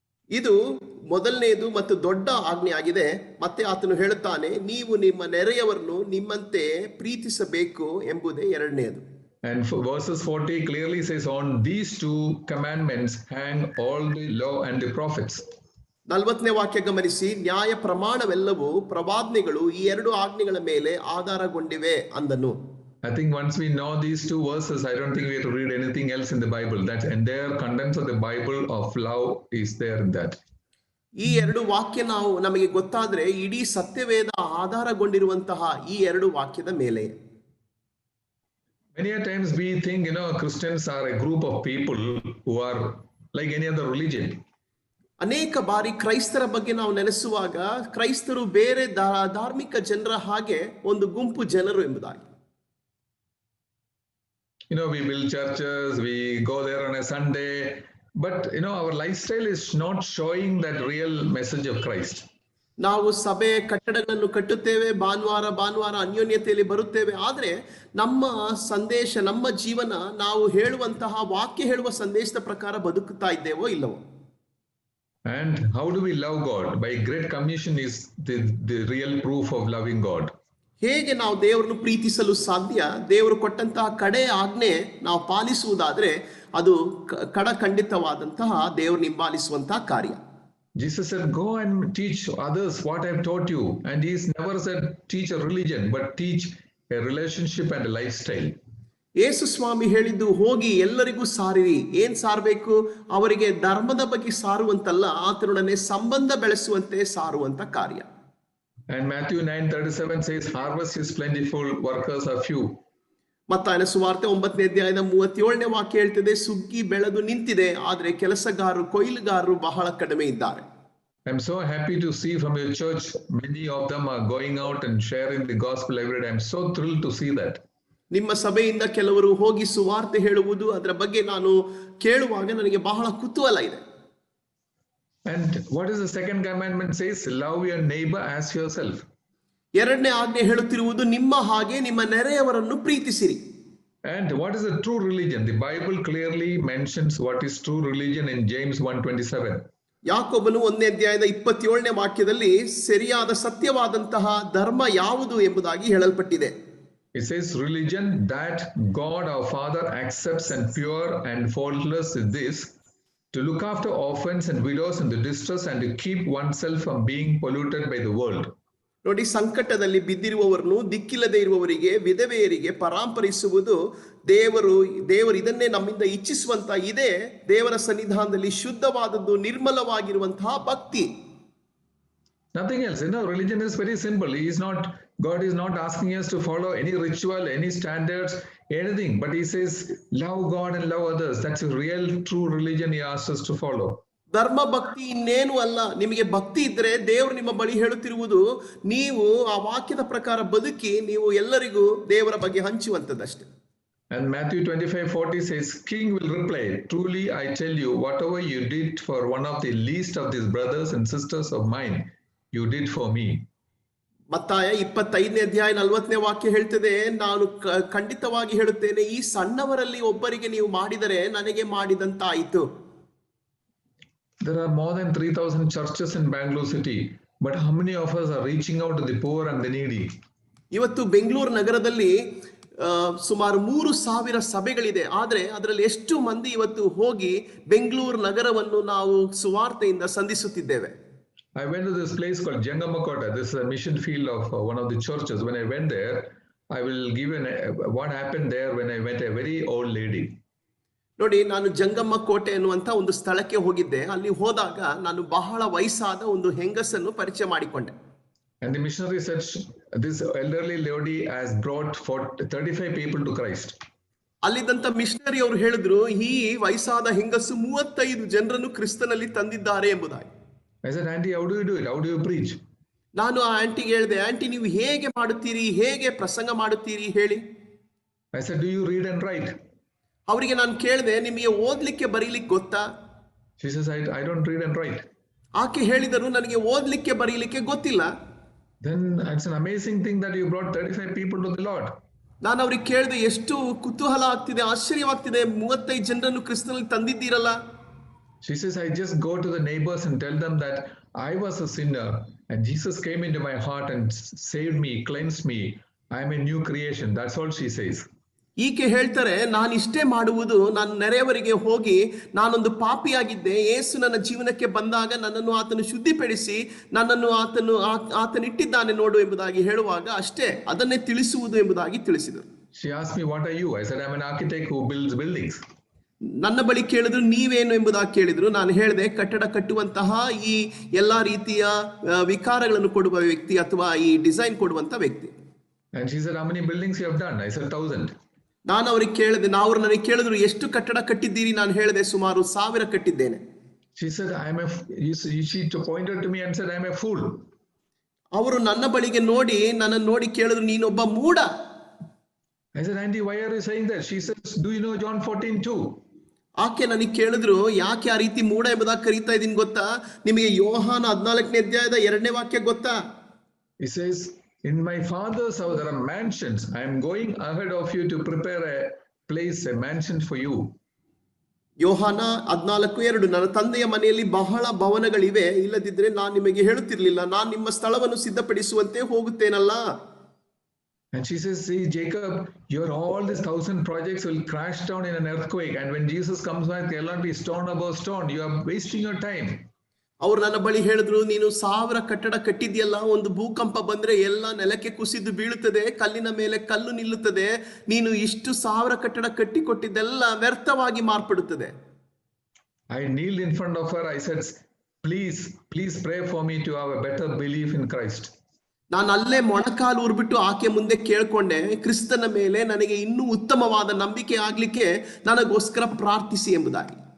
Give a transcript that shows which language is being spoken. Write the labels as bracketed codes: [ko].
[kn] ಇದು ಮೊದಲನೇದು ಮತ್ತು ದೊಡ್ಡ ಆಜ್ಞೆ ಆಗಿದೆ. ಮತ್ತೆ ಆತನು ಹೇಳುತ್ತಾನೆ, ನೀವು ನಿಮ್ಮ ನೆರೆಯವರನ್ನು ನಿಮ್ಮಂತೆ ಪ್ರೀತಿಸಬೇಕು ಎಂಬುದೇ ಎರಡನೆಯದು. [en] And verses 40 clearly says, on these two commandments hang all the law and the prophets. [kn] 40ನೇ ವಾಕ್ಯ ಗಮನಿಸಿ, ನ್ಯಾಯ ಪ್ರಮಾಣವೆಲ್ಲವೂ ಪ್ರವಾದನೆಗಳು ಈ ಎರಡು ಆಜ್ಞೆಗಳ ಮೇಲೆ ಆಧಾರಗೊಂಡಿವೆ ಅಂದನು. [en] I think once we know these two verses, I don't think we have to read anything else in the Bible. That entire contents of the Bible of love is there in that. [kn] ಈ ಎರಡು ವಾಕ್ಯ ನಮಗೆ ಗೊತ್ತಾದ್ರೆ ಇಡೀ ಸತ್ಯವೇದ ಆಧಾರಗೊಂಡಿರುವಂತಹ ಈ ಎರಡು ವಾಕ್ಯದ ಮೇಲೆ. [en] Many a times we think, Christians are a group of people who are like any other religion. [kn] ಅನೇಕ ಬಾರಿ ಕ್ರೈಸ್ತರ ಬಗ್ಗೆ ನಾವು ನೆನೆಸುವಾಗ ಕ್ರೈಸ್ತರು ಬೇರೆ ಧಾರ್ಮಿಕ ಜನರ ಹಾಗೆ ಒಂದು ಗುಂಪು ಜನರು ಎಂಬುದಾಗಿ. [en] We build churches, we go there on a Sunday, but our lifestyle is not showing that real message of Christ. [kn] ನಾವು ಸಭೆ ಕಟ್ಟಡಗಳನ್ನು ಕಟ್ಟುತ್ತೇವೆ, ಭಾನುವಾರ ಅನ್ಯೋನ್ಯತೆಯಲ್ಲಿ ಬರುತ್ತೇವೆ, ಆದರೆ ನಮ್ಮ ಸಂದೇಶ, ನಮ್ಮ ಜೀವನ ನಾವು ಹೇಳುವಂತಹ ವಾಕ್ಯ ಹೇಳುವ ಸಂದೇಶದ ಪ್ರಕಾರ ಬದುಕುತ್ತಾ ಇದ್ದೇವೋ ಇಲ್ಲವೋ. [en] And how do we love God? By Great Commission is the real proof of loving God. [kn] ಹೇಗೆ ನಾವು ದೇವರನ್ನು ಪ್ರೀತಿಸಲು ಸಾಧ್ಯ? ದೇವರು ಕೊಟ್ಟಂತಹ ಕಡೆ ಆಜ್ಞೆ ನಾವು ಪಾಲಿಸುವುದಾದ್ರೆ ಅದು ಖಂಡಿತವಾದಂತಹ ದೇವರು ನಿಂಬಾಲಿಸುವಂತಹ ಕಾರ್ಯ. [en] Jesus said, go and teach others what I have taught you. And he's never said teach a religion, but teach a relationship and a lifestyle. [kn] ಯೇಸು ಸ್ವಾಮಿ ಹೇಳಿದ್ದು, ಹೋಗಿ ಎಲ್ಲರಿಗೂ ಸಾರಿರಿ. ಏನ್ ಸಾರಬೇಕು? ಅವರಿಗೆ ಧರ್ಮದ ಬಗ್ಗೆ ಸಾರುವಂತಲ್ಲ, ಆತನೊಡನೆ ಸಂಬಂಧ ಬೆಳೆಸುವಂತೆ ಸಾರುವಂತ ಕಾರ್ಯ. [en] And Matthew 9:37 says, harvest is plentiful, workers are few. [kn] ಮತ್ತಾಯನ ಸುವಾರ್ತೆ 9ನೇ ಅಧ್ಯಾಯದ 37ನೇ ವಾಕ್ಯ ಹೇಳ್ತಿದೆ, ಸುಗ್ಗಿ ಬೆಳೆದು ನಿಂತಿದೆ, ಆದ್ರೆ ಕೊಯ್ಲುಗಾರರು ಬಹಳ ಕಡಿಮೆ ಇದ್ದಾರೆ. [en] I'm so happy to see from your church, many of them are going out and sharing the gospel every day. I'm so thrilled to see that. [kn] ನಿಮ್ಮ ಸಭೆಯಿಂದ ಕೆಲವರು ಹೋಗಿ ಸುವಾರ್ತೆ ಹೇಳುವುದು, ಅದರ ಬಗ್ಗೆ ನಾನು ಕೇಳುವಾಗ ನನಗೆ ಬಹಳ ಕುತೂಹಲ ಇದೆ. [en] And what is the second commandment says? Love your neighbor as yourself. [kn] ಎರಡನೇ ಆಜ್ಞೆ ಹೇಳುತ್ತಿರುವುದು ನಿಮ್ಮ ಹಾಗೆ ನಿಮ್ಮ ನೆರೆಯವರನ್ನು ಪ್ರೀತಿಸಿರಿ. [en] And what is the true religion? The Bible clearly mentions what is true religion in James 1:27. [kn] ಯಾಕೋಬನು 1ನೇ ಅಧ್ಯಾಯದ 27ನೇ ವಾಕ್ಯದಲ್ಲಿ ಸರಿಯಾದ ಸತ್ಯವಾದಂತಹ ಧರ್ಮ ಯಾವುದು ಎಂಬುದಾಗಿ ಹೇಳಲ್ಪಟ್ಟಿದೆ. [en] It says religion that God our Father accepts and pure and faultless is this, to look after orphans and widows in the distress and to keep oneself from being polluted by the world. [kn] ನೋಡಿ, ಸಂಕಟದಲ್ಲಿ ಬಿದ್ದಿರುವವರನ್ನು, ದಿಕ್ಕಿಲ್ಲದೆ ಇರುವವರಿಗೆ, ವಿಧವೆಯರಿಗೆ ಪರಾಂಪರಿಸುವುದು ದೇವರು ಇದನ್ನೇ ನಮ್ಮಿಂದ ಇಚ್ಛಿಸುವಂತ ಇದೆ ದೇವರ ಸನ್ನಿಧಾನದಲ್ಲಿ ಶುದ್ಧವಾದದ್ದು, ನಿರ್ಮಲವಾಗಿರುವಂತಹ ಭಕ್ತಿ. [en] Nothing else. Religion is very simple. God is not asking us to follow any ritual, any standards, anything. But he says, love God and love others. That's a real, true religion he asks us to follow. [kn] ಧರ್ಮ ಭಕ್ತಿ ಇನ್ನೇನು ಅಲ್ಲ. ನಿಮಗೆ ಭಕ್ತಿ ಇದ್ರೆ ದೇವರು ನಿಮ್ಮ ಬಳಿ ಹೇಳುತ್ತಿರುವುದು, ನೀವು ಆ ವಾಕ್ಯದ ಪ್ರಕಾರ ಬದುಕಿ ನೀವು ಎಲ್ಲರಿಗೂ ದೇವರ ಬಗ್ಗೆ ಹಂಚುವಂತದ್ದಷ್ಟೇ. [en] And Matthew 25:40 says, King will reply, truly I tell you, whatever you did for one of the least of these brothers and sisters of mine, you did for me. [kn] ಮತ್ತಾಯ 25ನೇ ಅಧ್ಯಾಯ 40ನೇ ವಾಕ್ಯ ಹೇಳ್ತದೆ, ನಾನು ಖಂಡಿತವಾಗಿ ಹೇಳುತ್ತೇನೆ, ಈ ಸಣ್ಣವರಲ್ಲಿ ಒಬ್ಬರಿಗೆ ನೀವು ಮಾಡಿದರೆ ನನಗೆ ಮಾಡಿದಂತಾಯಿತು. [en] There are more than 3,000 churches in Bangalore city, but how many of us are reaching out to the poor and the needy? [kn] ಇವತ್ತು ಬೆಂಗಳೂರು ನಗರದಲ್ಲಿ ಸುಮಾರು 3,000 ಸಭೆಗಳಿದೆ. ಆದ್ರೆ ಅದರಲ್ಲಿ ಎಷ್ಟು ಮಂದಿ ಇವತ್ತು ಹೋಗಿ ಬೆಂಗಳೂರು ನಗರವನ್ನು ನಾವು ಸುವಾರ್ತೆಯಿಂದ ಸಂಧಿಸುತ್ತಿದ್ದೇವೆ? [en] I went to this place called Jangamakota. This is a mission field of one of the churches. When I went there, I will give what happened there when I met a very old lady. [kn] ನೋಡಿ, ನಾನು ಜಂಗಮ್ಮ ಕೋಟೆ ಅನ್ನುವಂತ ಒಂದು ಸ್ಥಳಕ್ಕೆ ಹೋಗಿದ್ದೆ. ಅಲ್ಲಿ ಹೋದಾಗ ನಾನು ಬಹಳ ವಯಸ್ಸಾದ ಒಂದು ಹೆಂಗಸನ್ನು ಪರಿಚಯ ಮಾಡಿಕೊಂಡೆ. [en] And the missionary said, this elderly lady has brought 35 people to Christ. [kn] ಅಲ್ಲಿದ್ದಂತ missionary ಅವರು ಹೇಳಿದ್ರು, ಈ ವಯಸ್ಸಾದ ಹೆಂಗಸು 35 ಜನರನ್ನು ಕ್ರಿಸ್ತನಲ್ಲಿ ತಂದಿದ್ದಾರೆ ಎಂಬುದಾಗಿ. [en] I said, Auntie, how do you do it? How do you preach? [kn] ನಾನು ಆ ಆಂಟಿಗೆ ಹೇಳಿದೆ, ಆಂಟಿ ನೀವು ಹೇಗೆ ಮಾಡುತ್ತೀರಿ, ಹೇಗೆ ಪ್ರಸಂಗ ಮಾಡುತ್ತೀರಿ ಹೇಳಿ. [en] I said, do you read and write? [kn] ಅವರಿಗೆ ನಾನು ಕೇಳಿದೆ, ನಿಮಗೆ ಓದ್ಲಿಕ್ಕೆ ಬರೀಲಿಕ್ಕೆ ಗೊತ್ತಾ? [en] She says, I don't read and write. [kn] ಆಕೆ ಹೇಳಿದರು, ನನಗೆ ಓದ್ಲಿಕ್ಕೆ ಬರೀಲಿಕ್ಕೆ ಗೊತ್ತಿಲ್ಲ. [en] Then it's an amazing thing that you brought 35 people to the Lord. [kn] ನಾನು ಅವ್ರಿಗೆ ಕೇಳಿದೆ, ಎಷ್ಟು ಕುತೂಹಲ ಆಗ್ತಿದೆ, ಆಶ್ಚರ್ಯವಾಗ್ತಿದೆ, 35 ಜನರನ್ನು ಕ್ರಿಸ್ತನಲ್ಲಿ ತಂದಿದ್ದೀರಲ್ಲ. [en] She says, I just go to the neighbors and tell them that I was a sinner and Jesus came into my heart and saved me, cleansed me. I am a new creation. That's all she says. [kn] ಈಕೆ ಹೇಳ್ತಾರೆ, ನಾನು ಇಷ್ಟೇ ಮಾಡುವುದು, ನಾನು ನೆರೆಯವರಿಗೆ ಹೋಗಿ ನಾನೊಂದು ಪಾಪಿಯಾಗಿದ್ದೆ, ಯೇಸು ನನ್ನ ಜೀವನಕ್ಕೆ ಬಂದಾಗ ನನ್ನನ್ನು ಆತನು ಶುದ್ಧಿಪಡಿಸಿ ನನ್ನನ್ನು ಆತನಿಟ್ಟಿದ್ದಾನೆ ನೋಡು ಎಂಬುದಾಗಿ ಹೇಳುವಾಗ ಅಷ್ಟೇ, ಅದನ್ನೇ ತಿಳಿಸುವುದು ಎಂಬುದಾಗಿ ತಿಳಿಸಿದರು. [en] She asked me, what are you? I said, I'm an architect who builds buildings. [kn] ನನ್ನ ಬಳಿ ಕೇಳಿದ್ರು, ನೀವೇನು ಎಂಬುದಾಗಿ ಕೇಳಿದ್ರು. ನಾನು ಹೇಳಿದೆ, ಕಟ್ಟಡ ಕಟ್ಟುವಂತಹ ಈ ಎಲ್ಲಾ ರೀತಿಯ ವಿಕಾರಗಳನ್ನು ಕೊಡುವ ವ್ಯಕ್ತಿ ಅಥವಾ ಈ ಡಿಸೈನ್ ಕೊಡುವಂತ ವ್ಯಕ್ತಿ. [en] And she said, how many buildings you have done? I said, 1,000. [kn] ನಾನು ಅವ್ರಿಗೆ ಕೇಳಿದೆ, ಅವರು ನನಗೆ ಕೇಳಿದ್ರು, ಎಷ್ಟು ಕಟ್ಟಡ ಕಟ್ಟಿದ್ದೀರಿ? ನಾನು ಹೇಳಿದೆ, ಸುಮಾರು 1000 ಕಟ್ಟಿದ್ದೇನೆ. [en] She said, she pointed to me and said, I'm a fool. [kn] ಅವರು ನನ್ನ ಬಳಿಗೆ ನನ್ನನ್ನು ನೋಡಿ ಕೇಳಿದ್ರು, ನೀನೊಬ್ಬ ಮೂಢ. [en] I said, Auntie, why are you saying that? She says, do you know John 14:2? [kn] ಆಕೆ ನನಗೆ ಕೇಳಿದ್ರು, ಯಾಕೆ ಆ ರೀತಿ ಮೂಢ ಎಂಬುದಾಗಿ ಕರೀತಾ ಇದ್ದೀನಿ ಗೊತ್ತಾ? ನಿಮಗೆ ಯೋಹಾನ 14ನೇ ಅಧ್ಯಾಯದ 2ನೇ ವಾಕ್ಯ ಗೊತ್ತಾ? [en] He says, in my father's house there are mansions. I am going ahead of you to prepare a place, a mansion for you. [kn] ಯೋಹಾನ 14:2, ನನ್ನ ತಂದೆಯ ಮನೆಯಲ್ಲಿ ಬಹಳ ಭವನಗಳಿವೆ, ಇಲ್ಲದಿದ್ರೆ ನಾನು ನಿಮಗೆ ಹೇಳುತ್ತಿರಲಿಲ್ಲ, ನಾನು ನಿಮ್ಮ ಸ್ಥಳವನ್ನು ಸಿದ್ಧಪಡಿಸುವಂತೆ ಹೋಗುತ್ತೇನಲ್ಲ. [en] And she says, see Jacob, all these 1,000 projects will crash down in an earthquake, and when Jesus comes back, there will not be stone above stone. You are wasting your time. [kn] ಅವರು ನನ್ನ ಬಳಿ ಹೇಳಿದ್ರು, ನೀನು 1000 ಕಟ್ಟಡ ಕಟ್ಟಿದ್ಯಲ್ಲ, ಒಂದು ಭೂಕಂಪ ಬಂದ್ರೆ ಎಲ್ಲ ನೆಲಕ್ಕೆ ಕುಸಿದು ಬೀಳುತ್ತದೆ, ಕಲ್ಲಿನ ಮೇಲೆ ಕಲ್ಲು ನಿಲ್ಲುತ್ತದೆ, ನೀನು ಇಷ್ಟು 1000 ಕಟ್ಟಡ ಕಟ್ಟಿಕೊಟ್ಟಿದ್ದೆಲ್ಲ ವ್ಯರ್ಥವಾಗಿ ಮಾರ್ಪಡುತ್ತದೆ. [en] I kneeled in front of her. I said, please pray for me to have a better belief in Christ. [kn] ನಾನು ಅಲ್ಲೇ ಮೊಣಕಾಲು ಊರ್ಬಿಟ್ಟು ಆಕೆ ಮುಂದೆ ಕೇಳ್ಕೊಂಡೆ, ಕ್ರಿಸ್ತನ ಮೇಲೆ ನನಗೆ ಇನ್ನೂ ಉತ್ತಮವಾದ ನಂಬಿಕೆ ಆಗ್ಲಿಕ್ಕೆ ನನಗೋಸ್ಕರ ಪ್ರಾರ್ಥಿಸಿ ಎಂಬುದಾಗಿ.